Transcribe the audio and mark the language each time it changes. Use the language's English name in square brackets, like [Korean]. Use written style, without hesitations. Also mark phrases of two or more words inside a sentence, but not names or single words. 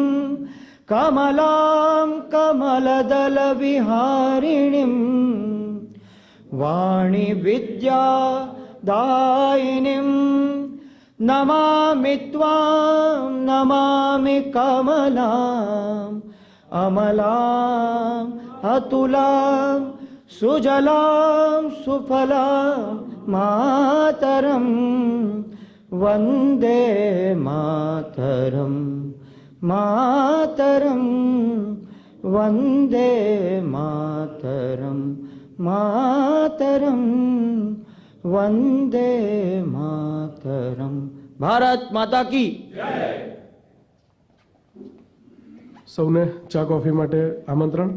[Bangla] কমলাং কমলদল বিহারিণীং বাণী বিদ্যা দায়িনীং নমামি ত্বাং নমামি কমলাং অমলাং অতুলাং সুজলাং সুফলাং মাতরং, বন্দে মাতরং. মাতরং, বন্দে মাতরং. মাতরং, বন্দে মাতরং. [Hindi] भारत माता की [Gujarati] સૌને ચા કોફી માટે આમંત્રણ.